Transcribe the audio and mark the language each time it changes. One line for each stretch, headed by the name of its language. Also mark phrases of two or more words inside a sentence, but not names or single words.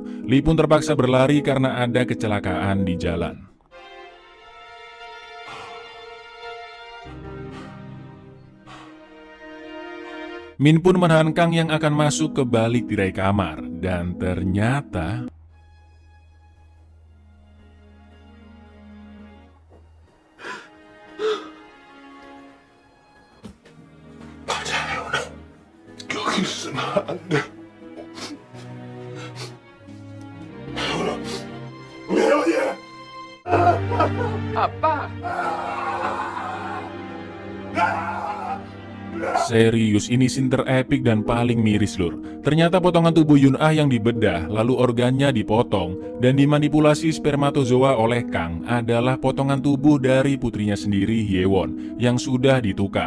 Indonesian: Lee pun terpaksa berlari karena ada kecelakaan di jalan. Min pun menahan Kang yang akan masuk ke balik tirai kamar, dan ternyata
Korean: 여기 있으면 안 돼. 왜 어디야? 아빠!
Indonesian: serius, ini scene terepik dan paling miris lur. Ternyata potongan tubuh Yun-ah yang dibedah, lalu organnya dipotong dan dimanipulasi spermatozoa oleh Kang adalah potongan tubuh dari putrinya sendiri Hyewon yang sudah ditukar.